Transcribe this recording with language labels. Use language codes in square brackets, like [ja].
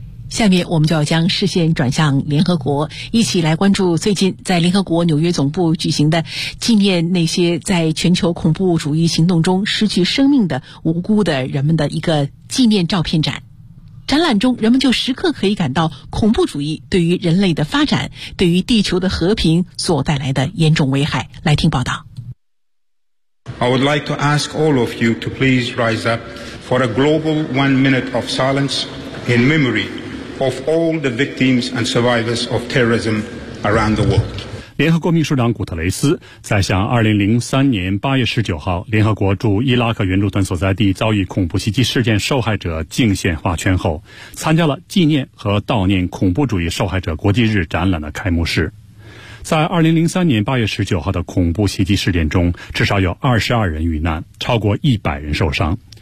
[zh] 下面我们就要将视线转向联合国，一起来关注最近在联合国纽约总部举行的纪念那些在全球恐怖主义行动中失去生命的无辜的人们的一个纪念照片展。展览中，人们就时刻可以感到恐怖主义对于人类的发展，对于地球的和平所带来的严重危害。来听报道。 [en] I would like to ask all of you to please rise up for a global 1 minute of silence in memory of all the victims and survivors of terrorism around the world. [zh] 联合国秘书长古特雷斯在向2003年8月19号联合国驻伊拉克援助团所在地遭遇恐怖袭击事件受害者敬献画圈后，参加了纪念和悼念恐怖主义受害者国际日展览的开幕式。在2003年8月19号的恐怖袭击事件中，至少有22人遇难，超过100人受伤。